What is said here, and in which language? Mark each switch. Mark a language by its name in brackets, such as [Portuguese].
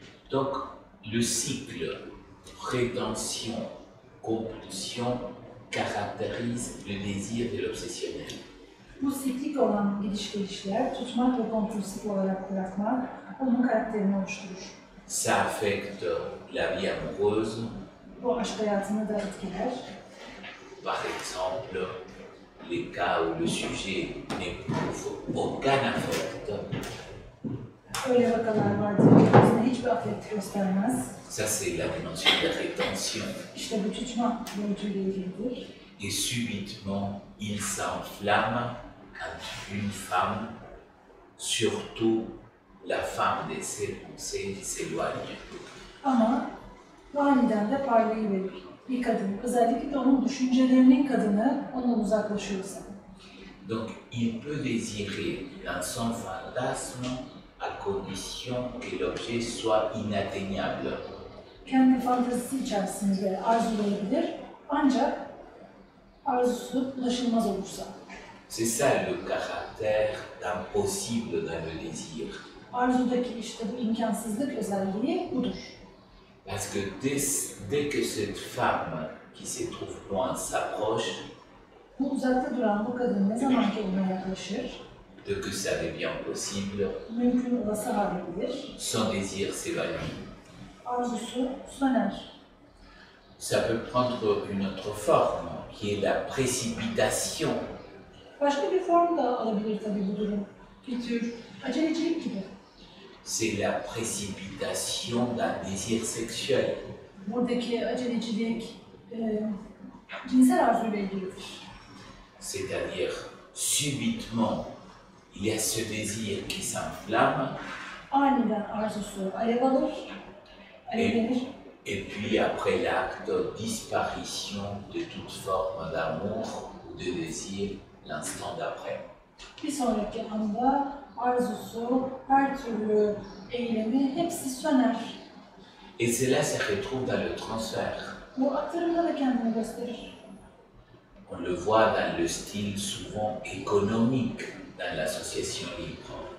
[French] Donc le cycle rétention, compulsion caractérise le désir de l'obsessionnel. [Turkish] Bu siklik olan gidiş gelişler, tutmak ve kompulsif olarak bırakmak onun karakterini oluşturur. [French] Ça affecte la vie amoureuse, [Turkish] Bu aşk hayatını da etkiler. [French] par exemple les cas où le sujet n'éprouve aucun affect. [Turkish] Öyle vakalar vardır ki bize hiçbir afet göstermez. [French] Ça c'est la dimension de la rétention. [Turkish] İşte bu tutma boyutuyla ilgilidir. [French] Et subitement, il s'enflamme quand une femme, surtout la femme de ses pensées, s'éloigne. [Turkish] Ama aniden de parlayıverir. Bir kadın, özellikle de onun düşüncelerinin kadını ondan uzaklaşıyorsa. [French] Donc, il peut désirer dans son fantasme à condition que l'objet soit inatteignable. [Turkish] Kendi fantezisi içerisinde arzulayabilir ancak arzusu ulaşılmaz olursa. [French] C'est ça le caractère d'impossible dans le désir. [Turkish] Arzudaki işte bu imkansızlık özelliği budur. [French] Parce que dès que cette femme qui se trouve loin s'approche, [Turkish] Bu uzakta duran bu kadın ne zaman ki ona yaklaşır, [French] dès que ça devient possible, [Turkish] mümkün olası hale gelir, [French] son désir s'évanouit. [Turkish] arzusu söner. [French] Ça peut prendre une autre forme, qui est la précipitation [Turkish] Başka bir form da alabilir tabii bu durum. Bir tür acelecilik gibi. [French] C'est la précipitation d'un désir sexuel. [Turkish] Buradaki acelecilik cinsel arzuyla ilgilidir. [French] C'est-à-dire, subitement, il y a ce désir qui s'enflamme, [Turkish] Aniden arzusu alev alır, alevlenir. [French] et puis après l'acte, disparition de toute forme d'amour ou de désir l'instant d'après. [Turkish] Bir sonraki anda arzusu, her türlü eylemi hepsi söner. [French] Et cela se retrouve dans le transfert. [Turkish] Bu aktarımda da kendini gösterir. [French] On le voit dans le style souvent économique dans l'association libre.